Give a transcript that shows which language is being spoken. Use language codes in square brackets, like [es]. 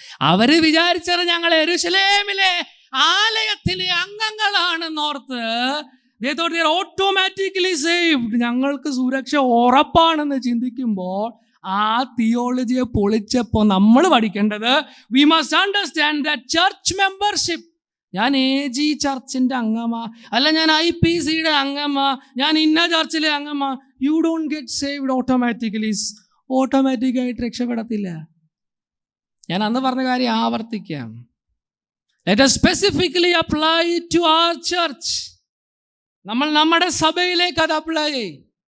[ml] അവര് വിചാരിച്ചത് ഞങ്ങൾ യെരൂശലേമിലെ ആലയത്തിലെ അംഗങ്ങളാണെന്നോർത്ത് [en] automatically saved, [ml] ഞങ്ങൾക്ക് സുരക്ഷ ഉറപ്പാണെന്ന് ചിന്തിക്കുമ്പോൾ ആ തിയോളജിയെ പൊളിച്ചപ്പോൾ നമ്മൾ പഠിക്കേണ്ടത്, [en] We must understand that church membership. [ml] ഞാൻ AG ചർച്ചിൻ്റെ അംഗമാ, അല്ല ഞാൻ IPCയുടെ അംഗമാ, ഞാൻ ഇന്ന ചർച്ചിലെ അംഗമാ. [en] you don't get saved [ml] ഓട്ടോമാറ്റിക്കായിട്ട് രക്ഷപ്പെടത്തില്ല. ഞാൻ അന്ന് പറഞ്ഞ കാര്യം ആവർത്തിക്കാം. [en] Let us specifically apply it to our church. [ml] നമ്മൾ നമ്മുടെ സഭയിലേക്ക് അത് അപ്ലൈ ചെയ്യും.